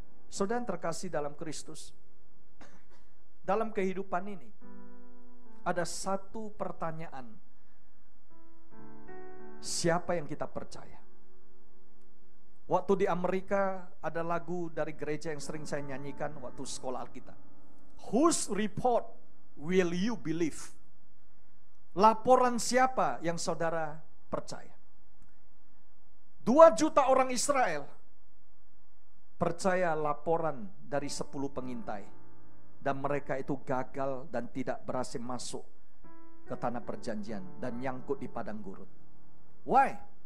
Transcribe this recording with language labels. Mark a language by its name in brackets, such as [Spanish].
[Indonesian] Saudara yang terkasih dalam Kristus, dalam kehidupan ini ada satu pertanyaan, siapa yang kita percaya? Waktu di Amerika ada lagu dari gereja yang sering saya nyanyikan waktu sekolah Alkitab. [English] Whose report will you believe? [Indonesian] Laporan siapa yang saudara percaya? 2 juta orang Israel percaya laporan dari 10 pengintai, dan mereka itu gagal dan tidak berhasil masuk ke tanah perjanjian dan nyangkut di padang gurun. [English] Why?